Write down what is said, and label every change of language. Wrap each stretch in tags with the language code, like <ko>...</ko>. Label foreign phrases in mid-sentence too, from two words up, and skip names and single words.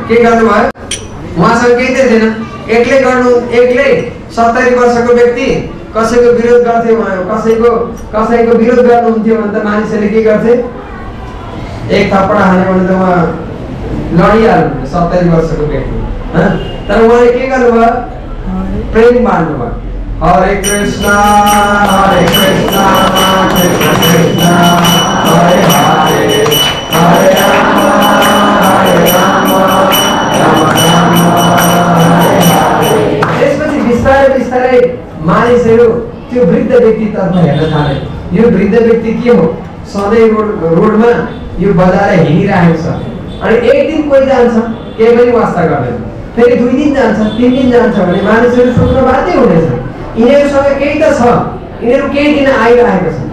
<ne>के गर्नु भयो उहाँसँग केही त थिएन, एक्लै गर्नु, एक्लै 70 वर्षको व्यक्ति कसैको विरोध गर्थे, कसैको विरोध गर्नुहुन्थ्यो भने त मानिसहरूले के गर्थे एक थप्पड हान्यो भने त उहाँ लडिहाल्नु 70 वर्षको व्यक्ति। तर उहाँले के गर्नुभयो प्रेम बाँड्नु भयो। हरे कृष्णा कृष्ण कृष्ण हरे हरे हरे राम राम राम हरे हरे। त्यसपछि बिस्तारै बिस्तारै मानिसहरू त्यो वृद्ध व्यक्तितर्फ हेर्न थाले। यो वृद्ध व्यक्ति के हो सधैँ रोडमा यो बजाएर हिँडिरहेको छ। अनि एक दिन कोही जान्छ केही पनि वास्ता गर्दैन, फेरि 2 दिन जान्छ 3 दिन जान्छ भने मानिसहरू सोच्न बाध्य हुनेछ यिनीहरूसँग केही त छ, यिनीहरू केही दिन आइरहेको छ।</ne>